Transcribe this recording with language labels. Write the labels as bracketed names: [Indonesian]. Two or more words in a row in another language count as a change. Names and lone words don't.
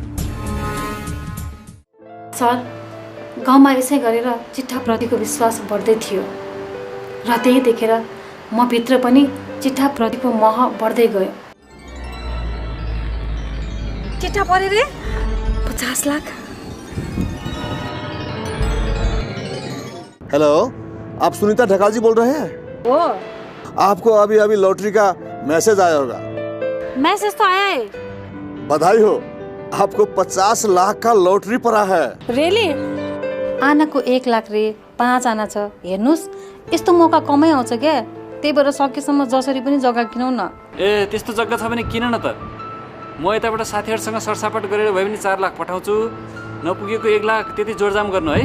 [Nepali] सर, गाउँमा यसै गरेर चिट्ठाप्रतिको विश्वास बढ्दै थियो र त्यही देखेर म भित्र पनि चिट्ठाप्रतिको मोह बढ्दै गयो। चिट्ठा परे रे 50 लाख। [Hindi] हेलो, आप सुनीता ढकाल जी बोल रहे हैं? वो आपको अभी अभी लॉटरी का मैसेज आया होगा। मैसेज तो आया है। बधाई हो, आपको 50 लाख का लॉटरी पड़ा है। रियली? [Nepali] आनाको 1 लाख रे 5 आना छ। हेर्नुस्, यस्तो मौका कमै आउँछ क्या। त्यही भएर सकेसम्म जसरी पनि जग्गा किनौ न। ए, त्यस्तो जग्गा छ भने किन न त। म यताबाट साथीहरूसँग सरसापट गरेर भए पनि 4 लाख पठाउँछु। नपुगेको 1 लाख त्यति जोडजाम गर्नु है।